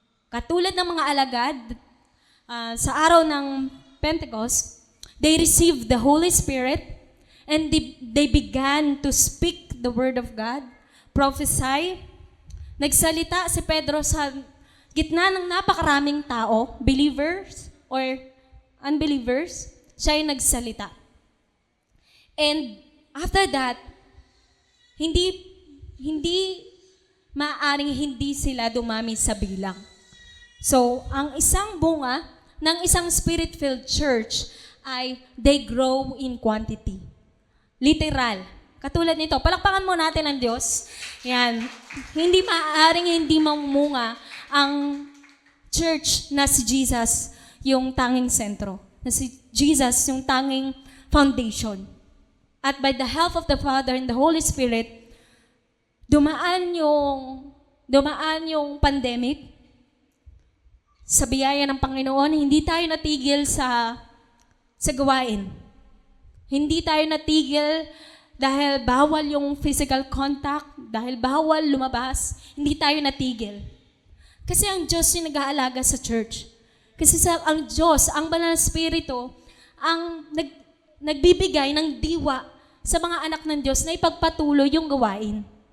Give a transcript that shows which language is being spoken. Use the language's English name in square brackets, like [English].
[Filipino] Katulad ng mga alagad, sa araw ng [English] Pentecost, they received the Holy Spirit and they began to speak the Word of God, prophesy. [Filipino] Nagsalita si Pedro sa gitna ng napakaraming tao, [English] believers or unbelievers, [Filipino] siya ay nagsalita. [English] And after that, [Filipino] hindi hindi maaaring hindi sila dumami sa bilang. [English] So, [Filipino] ang isang bunga ng isang [English] spirit-filled church ay they grow in quantity. Literal. [Filipino] Katulad nito, palakpakan mo natin ang Diyos. Yan. Hindi maaaring hindi mamunga ang church na si Jesus yung tanging sentro. Na si Jesus yung tanging foundation. [English] At by the help of the Father and the Holy Spirit, [Filipino] dumaan yung [English] pandemic. [Filipino] Sa biyaya ng Panginoon, hindi tayo natigil sa gawain. Hindi tayo natigil dahil bawal yung physical contact, dahil bawal lumabas, hindi tayo natigil. Kasi ang Diyos yung nag-aalaga sa church. Kasi ang Diyos, ang Banal na Espiritu, ang nagbibigay ng diwa sa mga anak ng Diyos na ipagpatuloy yung gawain.